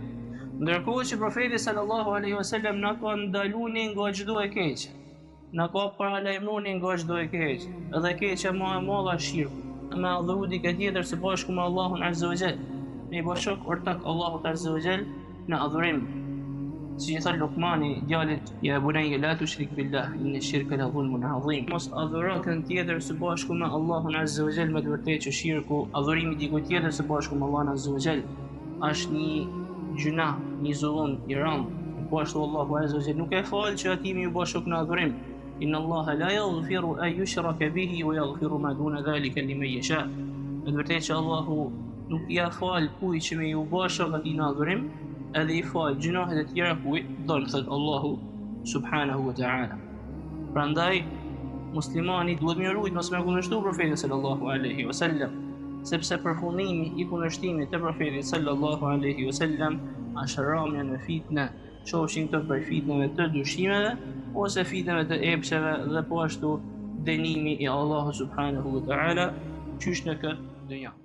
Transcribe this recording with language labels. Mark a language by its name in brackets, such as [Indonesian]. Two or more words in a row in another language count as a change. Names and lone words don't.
[Albanian] Ndërkohë që profeti [Arabic] صلى الله عليه وسلم [Albanian] na ka ndaluar nga çdo e keq. Na ka paralajmëruar nga çdo e keq. Edhe keqja më e madhe është shirku. Me adhuru dikë tjetër së bashku me Allahun [Arabic] عز وجل. [Albanian] Me bashkë ortak Allahut [Arabic] عز وجل [Albanian] në adhurim. Si I thot Luqmani djalit, [Arabic] يا بني لا تشرك بالله إن الشرك لظلم عظيم. [Albanian] Mos adhuro kën tjetër së bashku me Allahun [Arabic] عز وجل, [Albanian] me të vërtetë që shirku, adhurimi dikujt tjetër së bashku me Allahun [Arabic] عز وجل, [Albanian] është një gjuna, një zullum I rënd. Po ashtu Allahu [Arabic] عز وجل [Albanian] nuk e fal që ati më bashkë në adhurim. [Arabic] إن الله لا يغفر أن يشرك به ويغفر ما دون ذلك لمن يشاء. [Albanian] Me të vërtetë që Allahu nuk ja fal kujt që me ju bashkë atij në adhurim, edhe I fal gjunahet e tjera kujt don, thot Allahu [Arabic] سبحانه وتعالى. [Albanian] Prandaj muslimani duhet më rujt mos me kundërshtu profetin [Arabic] صلى الله عليه وسلم, [Albanian] sepse përfundimi I kundërshtimit të profetit [Arabic] صلى الله عليه وسلم [Albanian] është rrahja në fitnë, qofshin këto për fitnave të dyshimeve ose fitnave të epsheve, dhe po ashtu dënimi I Allahu [Arabic] سبحانه وتعالى [Albanian] qysh në këtë dynja.